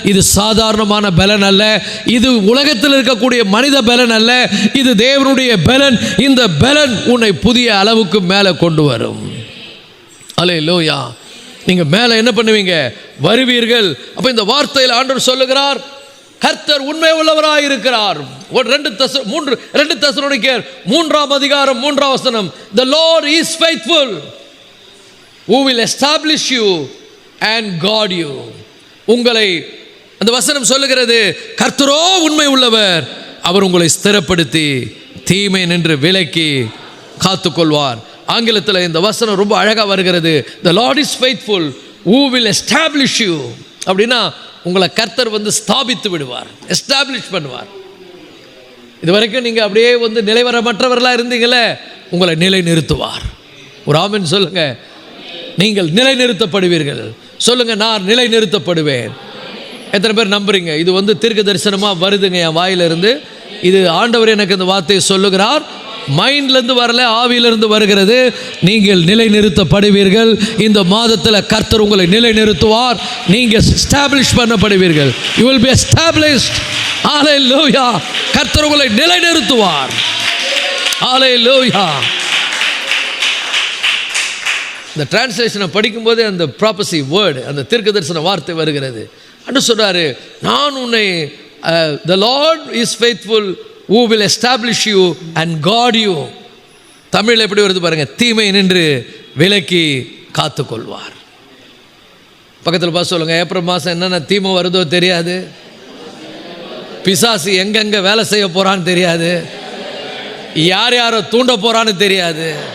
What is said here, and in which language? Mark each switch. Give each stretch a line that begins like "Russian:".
Tamil: இது சாதாரணமான பலன் அல்ல, இது உலகத்தில் இருக்கக்கூடிய மனித பலன் அல்ல, இது தேவனுடைய பலன். இந்த பலன் உன்னை புதிய அளவுக்கு மேலே கொண்டு வரும். அல்லேலூயா. நீங்கள் மேலே என்ன பண்ணுவீங்க? வருவீர்கள். அப்போ இந்த வார்த்தையில் ஆண்டவர் சொல்லுகிறார், கர்த்தர் உண்மை உள்ளவராய் இருக்கிறார்.
English: 2 தெசலோனிக்கேயர் 3:3 The Lord is faithful who will establish you and guard you.
Tamil: உங்களை அந்த வசனம் சொல்லுகிறது, கர்த்தரோ உண்மை உள்ளவர், அவர் உங்களை ஸ்திரப்படுத்தி தீமை நின்று விலக்கி காத்துக்கொள்வார். ஆங்கிலத்தில் இந்த வசனம் ரொம்ப அழகாக வருகிறது.
English: The Lord is faithful who will establish you.
Tamil: அப்படின்னா உங்களை கர்த்தர் ஸ்தாபித்து விடுவார், எஸ்டாப்ளிஷ் பண்ணுவார். இது வரைக்கும் நீங்கள் அப்படியே நிலைவரமற்றவர்களாக இருந்தீங்களே, உங்களை நிலை நிறுத்துவார். ஒரு ஆமென் சொல்லுங்க. நீங்கள் நிலை நிறுத்தப்படுவீர்கள். சொல்லுங்க, நான் நிலை நிறுத்தப்படுவேன். எத்தனை பேர் நம்புறீங்க? இது தீர்க்க தரிசனமாக வருதுங்க என் வாயிலிருந்து. இது ஆண்டவர் எனக்கு இந்த வார்த்தையை சொல்லுகிறார். மைண்ட்லேருந்து வரல, ஆவியிலிருந்து வருகிறது. நீங்கள் நிலை நிறுத்தப்படுவீர்கள். இந்த மாதத்தில் கர்த்தர் உங்களை நிலை நிறுத்துவார். நீங்கள் establish பண்ணப்படுவீர்கள்.
English: you will be established.
Tamil: ஹல்லேலூயா. கர்த்தர் உங்களை நிலை நிறுத்துவார். ஹல்லேலூயா. இந்த டிரான்ஸ்லேஷனை படிக்கும்போது அந்த ப்ராபசி வேர்டு, அந்த தீர்க்க தரிசன வார்த்தை வருகிறது. அன்று சொல்றாரு, நான் உன்னை
English: the Lord is faithful who will establish you and guard you.
Tamil: Tamil எப்படி வருது பாருங்க, தீமை நின்று விலக்கி காத்துக்கொள்வார். பக்கத்தில் பார்த்து சொல்லுங்க, ஏப்ரல் மாதம் என்னென்ன தீமை வருதோ தெரியாது, பிசாசு எங்கெங்கே வேலை செய்ய போகிறான்னு தெரியாது, யார் யாரை தூண்ட போகிறான்னு தெரியாது.